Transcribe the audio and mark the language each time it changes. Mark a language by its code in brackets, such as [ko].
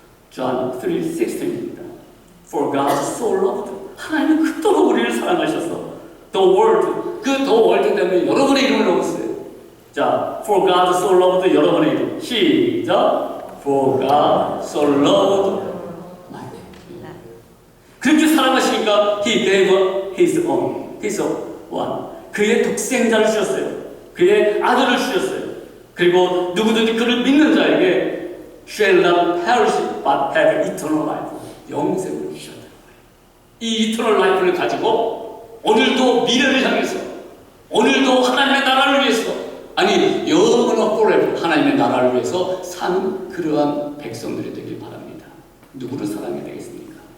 [en] John 3:16입니다. For God so loved. [ko] 하나님은 그토록 우리를 사랑하셔서 [en] The world, [ko] 그 The world 때문에 여러분의 이름을 넣었어요. 자, [en] For God so loved [ko] 여러분의 이름 시작. [en] For God so loved my name. [ko] 그렇게 사랑하시니까 [en] He gave His own, His one. [ko] 그의 독생자를 주셨어요. 그의 아들을 주셨어요. 그리고 누구든지 그를 믿는 자에게 [en] shall not perish but have eternal life. [ko] 영생을 주셨다는 거예요. 이 eternal life를 가지고 오늘도 미래를 향해서 오늘도 하나님의 나라를 위해서 아니 영원한 forever 하나님의 나라를 위해서 사는 그러한 백성들이 되길 바랍니다. 누구를 사랑해야 되겠습니까?